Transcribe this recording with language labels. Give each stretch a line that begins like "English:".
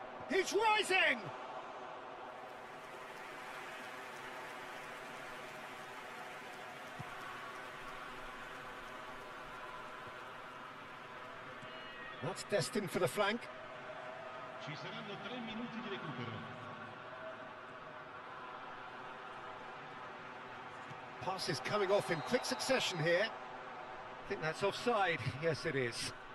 English: He's rising! That's destined for the flank.
Italian: Ci saranno 3 minuti di recupero.
English: Pass is coming off in quick succession here. I think that's offside. Yes, it is.